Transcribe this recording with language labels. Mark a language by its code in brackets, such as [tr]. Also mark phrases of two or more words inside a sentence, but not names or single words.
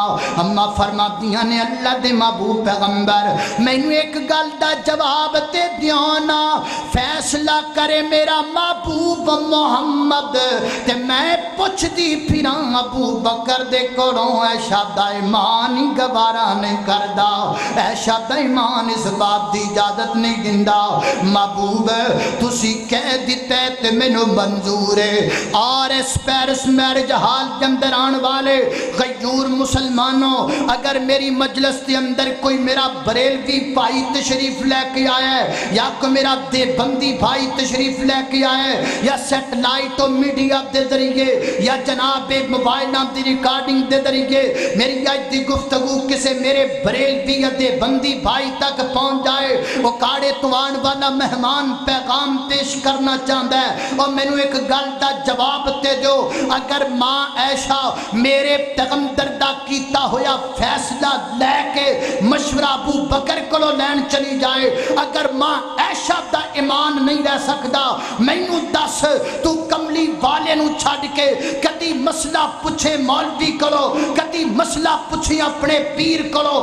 [pa] اماں فرمادیاں نے، اللہ دے محبوب پیغمبر مینوں ایک گل دا جواب تے دیو نا، فیصلہ کرے میرا محبوب محمد تے میں پچھدی پھراں ابو بکر دے کولوں. عائشہ دا ایمان ہی گوارا نہیں کردا، عائشہ دا ایمان اس بات دی اجازت نہیں دیندا. महबूब تسی کہہ دیتے تے مینوں منظور ہے۔ [ur] اور اس پیرس میرج حال کے اندر آن والے غیور مسلمانوں، اگر میری مجلس کے اندر کوئی میرا بریلوی بھائی تشریف لے کے آیا ہے، یا کوئی میرا دیوبندی بھائی تشریف لے کے آیا ہے، [pa] یا سیٹلائٹ اور میڈیا دے ذریعے یا جناب موبائل نام دی ریکارڈنگ دے ذریعے میری آج دی گفتگو کسے میرے بریلوی یا دیوبندی بھائی تک پہنچ جائے، وہ کاڑے توان والا مہمان پیغام [ur] پیش کرنا چاہتا ہے، [pa] اور میں نے ایک گل دا جواب تے دو، اگر ماں عائشہ میرے پیغمبر دا کیتا ہویا فیصلہ لے کے مشورہ ابو بکر کو لین چلی جائے، اگر ماں عائشہ دا ایمان نہیں رہ سکتا، میں نو دس تو کملی والے نو چھڑ کے کدی مسئلہ پوچھے مولوی کرو، کدی مسئلہ پوچھے اپنے پیر کرو،